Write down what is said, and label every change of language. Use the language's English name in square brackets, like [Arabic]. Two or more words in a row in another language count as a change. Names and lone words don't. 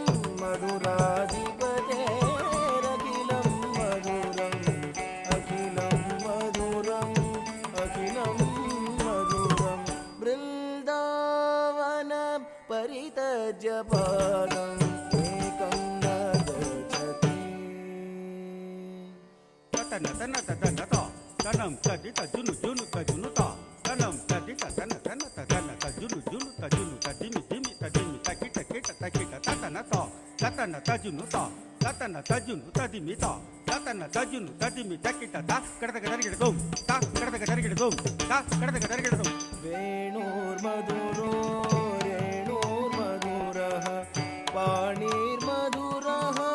[Sanskrit] मधुराधिपतेरखिलं मधुरम् अखिलं मधुरम् अखिलं मधुरम् बृन्दावन परितज्य पादम् एकं न गच्छति Tatana, tana, tatana, ta, tanam, tadita, junu, junu, tajunu, ta, tanam, tadita, tana, tana, tatana, tajunu, junu, tajunu, tadimi, dimi, tadimi, takita, kita, takita, tatana, ta, tatana, tajunu, ta, tatana, tajunu, tadimi, ta, tatana, tajunu, tadimi, takita, ta, kadaka, tarigida, gom, ta, kadaka, tarigida, gom, ta, kadaka, tarigida, gom. वेणुर्मधुरो रेणुर्मधुरः पाणिर्मधुरः